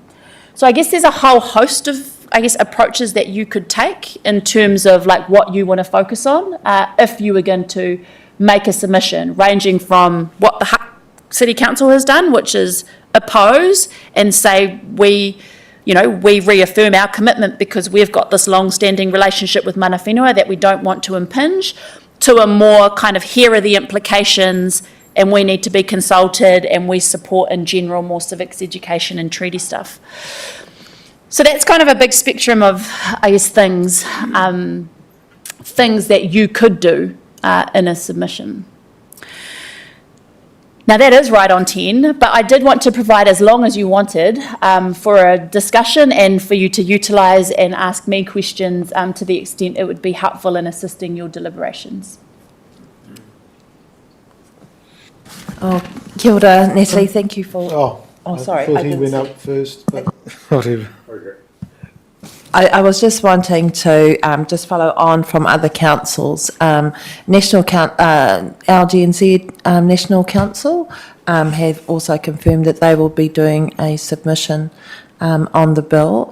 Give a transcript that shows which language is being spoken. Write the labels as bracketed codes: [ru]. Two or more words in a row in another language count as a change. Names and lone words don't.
[en] So I guess there's a whole host of, approaches that you could take in terms of like what you want to focus on if you were going to make a submission, ranging from what the City Council has done, which is oppose and say we reaffirm our commitment because we've got this long-standing relationship with [mi] mana whenua [en] that we don't want to impinge, to a more kind of here are the implications and we need to be consulted and we support in general more civics education and treaty stuff. So that's kind of a big spectrum of, things that you could do in a submission. Now that is right on 10, but I did want to provide as long as you wanted for a discussion and for you to utilise and ask me questions to the extent it would be helpful in assisting your deliberations. [mi] Oh, kia ora, [en] Natalie, thank you for... sorry. I thought he went up first, but whatever. I was just wanting to just follow on from other councils. LGNZ National Council have also confirmed that they will be doing a submission on the bill.